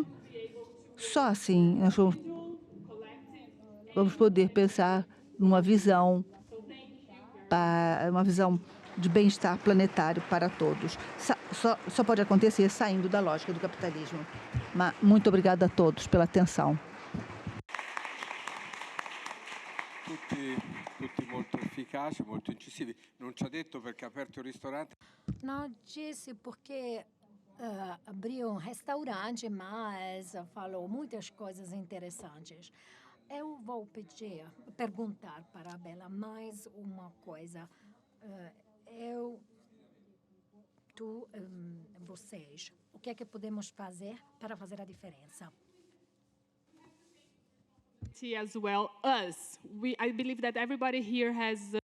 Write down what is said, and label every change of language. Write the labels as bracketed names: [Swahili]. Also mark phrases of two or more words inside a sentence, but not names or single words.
[Portuguese] Só assim nós vamos poder pensar numa visão de bem-estar planetário para todos. Só pode acontecer saindo da lógica do capitalismo. Mas muito obrigada a todos pela atenção. [Italian] Tutti molto efficaci, molto incisivi. Non ci ha detto perché ha aperto il ristorante. [Portuguese] Não disse porque abriu um restaurante, mas falou muitas coisas interessantes. Eu vou perguntar para a Bela mais uma coisa. Vocês, o que é que podemos fazer para fazer a diferença? [English] As well, us. I believe that everybody here has